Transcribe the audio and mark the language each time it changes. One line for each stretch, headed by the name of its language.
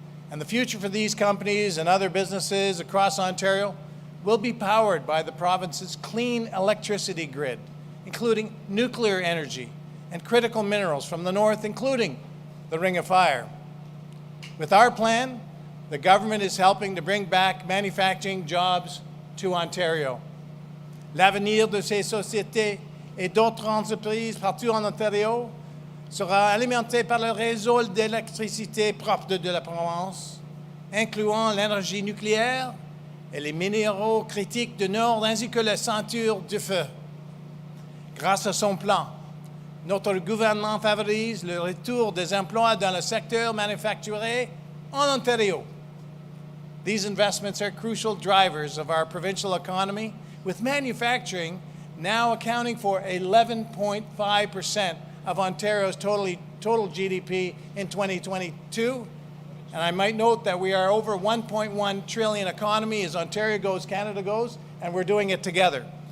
English: And the future for these companies and other businesses across Ontario will be powered by the province's clean electricity grid, including nuclear energy and critical minerals from the north, including the Ring of Fire. With our plan, the government is helping to bring back manufacturing jobs to Ontario.
French: L'avenir de ces sociétés et d'autres entreprises partout en Ontario sera alimenté par le réseau d'électricité propre de la province, incluant l'énergie nucléaire et les minéraux critiques du Nord, ainsi que la ceinture du feu. Grâce à son plan, notre gouvernement favorise le retour des emplois dans le secteur manufacturier en Ontario.
English: These investments are crucial drivers of our provincial economy, with manufacturing now accounting for 11.5% of Ontario's total GDP in 2022. And I might note that we are over 1.1 trillion economy as Ontario goes, Canada goes, and we're doing it together.